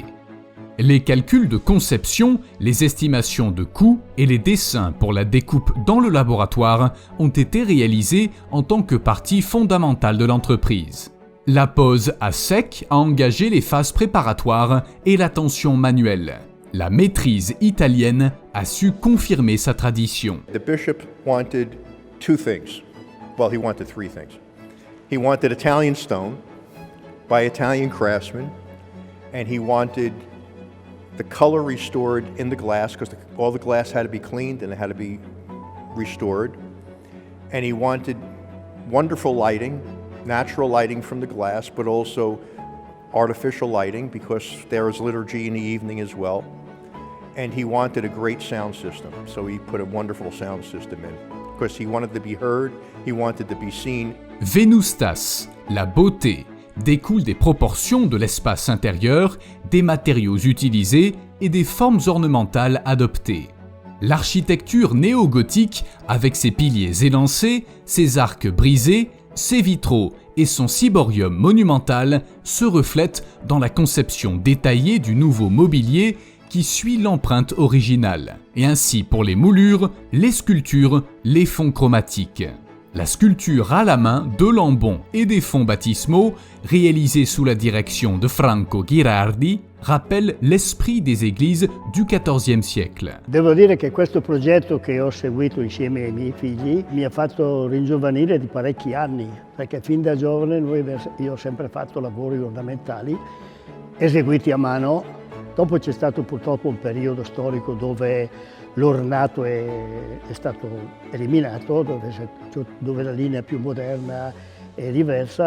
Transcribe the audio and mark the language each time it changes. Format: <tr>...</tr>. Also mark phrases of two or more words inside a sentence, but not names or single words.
<fr>Les calculs de conception, les estimations de coûts et les dessins pour la découpe dans le laboratoire ont été réalisés en tant que partie fondamentale de l'entreprise. La pose à sec a engagé les phases préparatoires et la tension manuelle. La maîtrise italienne a su confirmer sa tradition.</fr> <en>The bishop wanted two things. Well, he wanted three things. He wanted Italian stone by Italian craftsmen, and he wanted the color restored in the glass because all the glass had to be cleaned and it had to be restored. And he wanted wonderful lighting, natural lighting from the glass, but also artificial lighting because there is liturgy in the evening as well. And he wanted a great sound system, so he put a wonderful sound system in. Because he wanted to be heard, he wanted to be seen.</en> <fr>Venustas, la beauté, découle des proportions de l'espace intérieur, des matériaux utilisés et des formes ornementales adoptées. L'architecture néo-gothique, avec ses piliers élancés, ses arcs brisés, ses vitraux et son ciborium monumental se reflètent dans la conception détaillée du nouveau mobilier qui suit l'empreinte originale, et ainsi pour les moulures, les sculptures, les fonds chromatiques. La sculpture à la main de l'ambon et des fonds baptismaux, réalisée sous la direction de Franco Ghirardi, rappelle l'esprit des églises du XIVe siècle.</fr> <it>Devo dire che questo progetto che ho seguito insieme ai miei figli mi ha fatto ringiovanire di parecchi anni, perché fin da giovane io ho sempre fatto lavori ornamentali eseguiti a mano. Dopo c'è stato purtroppo un periodo storico dove l'ornato è stato eliminato, dove la linea più moderna è diversa.</it>